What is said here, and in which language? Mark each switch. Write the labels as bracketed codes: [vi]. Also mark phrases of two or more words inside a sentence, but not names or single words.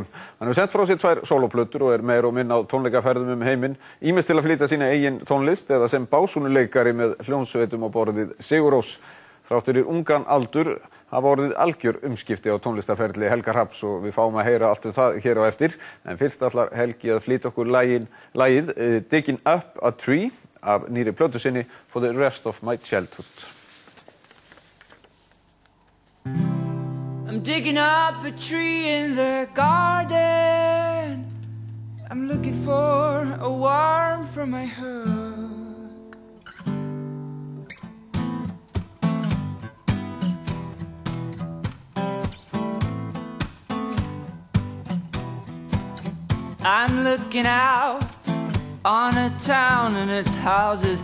[is] Hann hefur sent frá sér 2 sólóplötur og meir og minna á tónleikaferðum heiminn, ýmist til að flytja sína eigin tónlist eða sem básúnuleikari með hljómsveitum á borð við Sigur Rós. Þrátt fyrir ungan aldur hafa orðið algjör umskipti á tónlistarferli Helga Hrafns og við fáum að heyra allt það hér á eftir. En fyrst ætlar Helgi að flytja okkur lagið Digging Up a Tree af nýri plötu sinni For the Rest of My Childhood. [en] I'm digging up a tree in the garden. I'm looking for a worm from my hook. I'm looking out on a town and its houses.